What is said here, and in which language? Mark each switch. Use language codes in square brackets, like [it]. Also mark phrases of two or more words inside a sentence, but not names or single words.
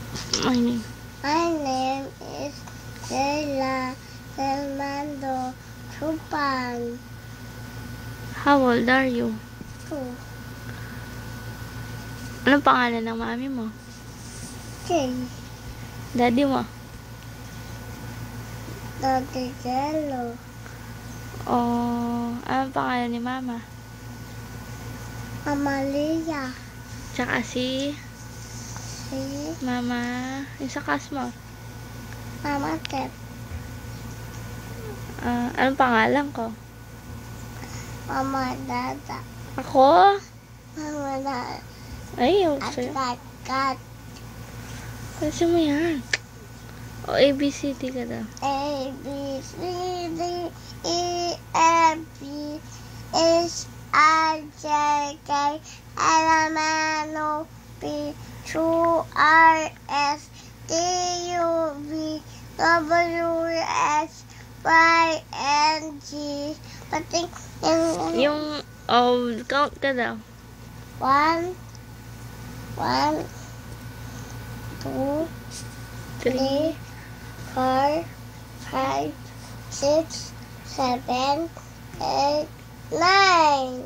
[en] My name. My name is Leila Fernando Chupan. How old are you? 2. [tl] Anong pangalan ng mami mo? 3. Daddy mo? Daddy Jello. Oh, anong pangalan ni mama? Amalia. Tsaka si Si mama, yung sa class mo. Mama Tep. Anong pangalan ko? Mama Dada. Ako? Mama Dada. Ay, At sa'yo. Kat. Kasi mo yan. O, ABCD ka daw. [en] A, B, C, D, E, F, G, H, I, J, K, L, M, N, O, P, Q, R, S, T, U, V, W, X, Y, and Z. [tl] Pati Yung, count ka daw. 1, 2, 3, 4, 5, 6, 7, 8, 9.